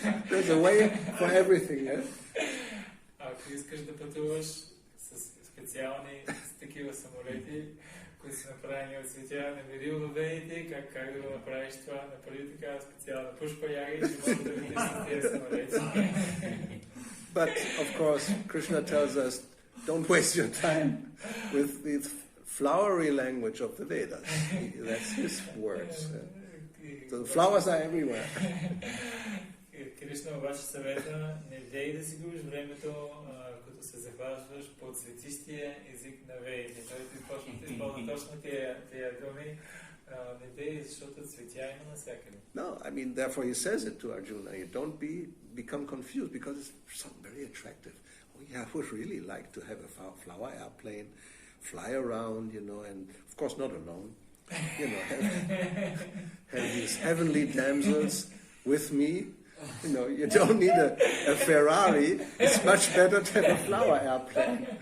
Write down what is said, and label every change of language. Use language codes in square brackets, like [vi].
[en] There's a way for everything, yeah? [bg] Ако искаш да пътуваш с специални такива самолети, които са направени от цветя, намери в ведите как да го направиш това, направи така специална пушпа яга и ще може да видиш с тези самолети. [en] But, of course, Krishna tells us, don't waste your time with the flowery language of the Vedas. That's his words. So the flowers are everywhere. [bg] Кришна обаче съвета, не дей да си губиш времето, като се захващаш по цветистия език на веите. Той ти използва точно тия думи. Не дей, защото цветя има навсякъде. [en] No, therefore he says it to Arjuna. You don't become confused because it's something very attractive. Oh yeah, I would really like to have a flower airplane, fly around, and of course not alone. Have these heavenly damsels with me. You don't need a Ferrari. It's much better to have a flower airplane.